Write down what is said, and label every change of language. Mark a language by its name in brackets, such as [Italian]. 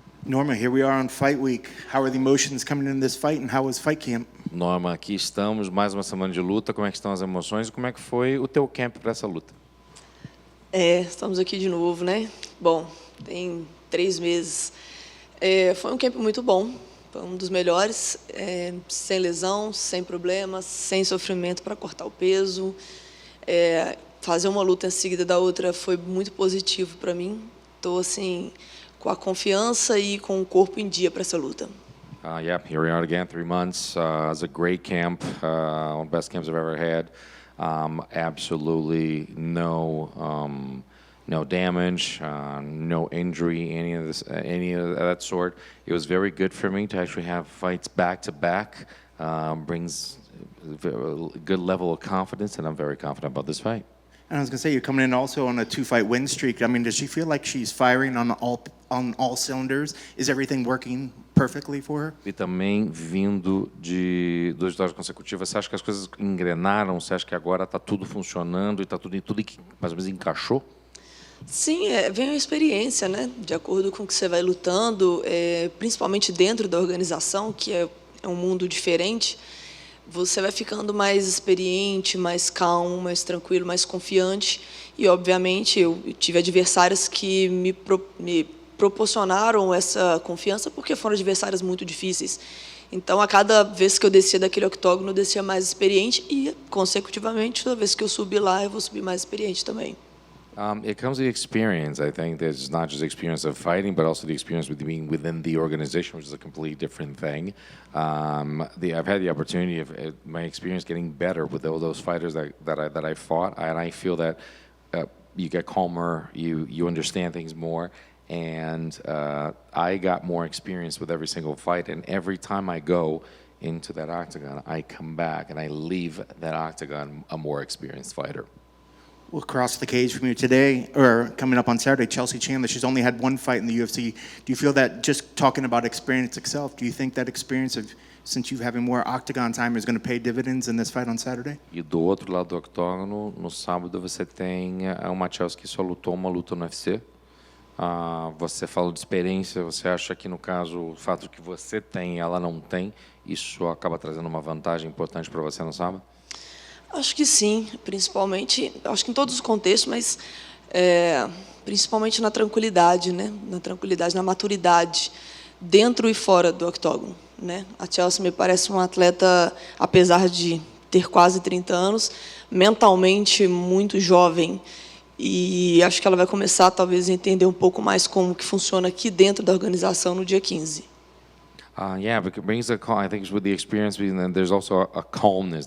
[English] Norma, here we are on Fight Week. How are the emotions coming in this fight, and how was fight camp? [Portuguese] Norma, aqui estamos, mais uma semana de luta. Como é que estão as emoções e como é que foi o teu camp para essa luta? Estamos aqui de novo, né? Bom, tem 3 meses. Foi um camp muito bom, foi um dos melhores, sem lesão, sem problemas, sem sofrimento para cortar o peso. Fazer uma luta em seguida da outra foi muito positivo para mim. Estou assim com a confiança e com o corpo em dia para essa luta. [English] Yeah, here we are again, 3 months. It was a great camp, one of the best camps I've ever had. Absolutely no damage, no injury, any of that sort. It was very good for me to actually have fights back to back. Brings a good level of confidence, and I'm very confident about this fight. And I was going to say, you're coming in also on a 2-fight win streak. I mean, does she feel like she's firing on all cylinders? Is everything working perfectly for her? [Portuguese] E também vindo de 2 vitórias consecutivas, você acha que as coisas engrenaram? Você acha que agora está tudo funcionando e está tudo mais ou menos encaixou? Sim, vem a experiência, né? De acordo com o que você vai lutando, principalmente dentro da organização, que é um mundo diferente. Você vai ficando mais experiente, mais calmo, mais tranquilo, mais confiante. E, obviamente, eu tive adversários que me proporcionaram essa confiança porque foram adversários muito difíceis. Então, a cada vez que eu descia daquele octógono, eu descia mais experiente e, consecutivamente, toda vez que eu subir lá, eu vou subir mais experiente também. [English] It comes with experience. I think there's not just the experience of fighting, but also the experience with being within the organization, which is a completely different thing. I've had the opportunity of my experience getting better with all those fighters that I fought, and I feel that you get calmer, you understand things more, and I got more experience with every single fight, and every time I go into that octagon, I come back and I leave that octagon a more experienced fighter. We'll cross the cage from you today, or coming up on Saturday, Chelsea Chandler. She's only had 1 fight in the UFC. Do you feel that just talking about experience itself, do you think that experience of, since you're having more octagon time, is going to pay dividends in this fight on Saturday? [Portuguese] E do outro lado do octógono, no sábado, você tem uma Chelsea que só lutou uma luta no UFC. Você falou de experiência, você acha que, no caso, o fato que você tem e ela não tem, isso acaba trazendo uma vantagem importante para você no sábado? Acho que sim, principalmente, acho que em todos os contextos, mas principalmente na tranquilidade, né? Na tranquilidade, na maturidade, dentro e fora do octógono, né? A Chelsea me parece uma atleta, apesar de ter quase 30 anos, mentalmente muito jovem, e acho que ela vai começar talvez a entender um pouco mais como que funciona aqui dentro da organização no dia 15. [English] Yeah, because it brings I think it's with the experience, and there's also a calmness.